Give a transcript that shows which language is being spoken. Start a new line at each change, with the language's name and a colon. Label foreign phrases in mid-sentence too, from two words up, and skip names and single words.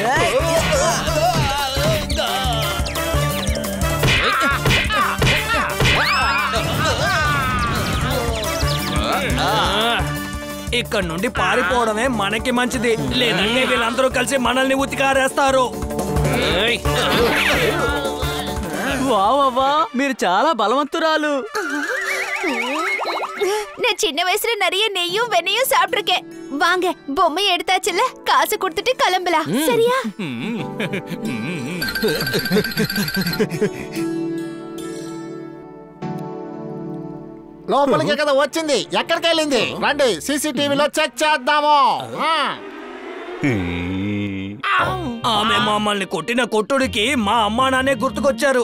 Telugu: ఇక్కడ నుండి పారిపోవడమే మనకి మంచిది, లేదంటే వీళ్ళందరూ కలిసి మనల్ని ఉతికారేస్తారు. వావా, మీరు చాలా బలవంతురాలు.
Tamil: நான் சின்ன வயசுல நிறைய நெய்யும் வெண்ணையும் சாப்பிட்டிருக்கேன். வாங்க, பொம்மை எடுத்தாச்சுல, காசு கொடுத்துட்டு கிளம்பலாம். சரியா?
Telugu: లోపలికి కదా వచ్చింది, ఎక్కడికి వెళ్ళింది? రండి సీసీటీవీలో చెక్ చేద్దాము. ఆమె మమ్మల్ని కొట్టిన కొట్టుడికి మా అమ్మా నాన్నే గుర్తుకొచ్చారు.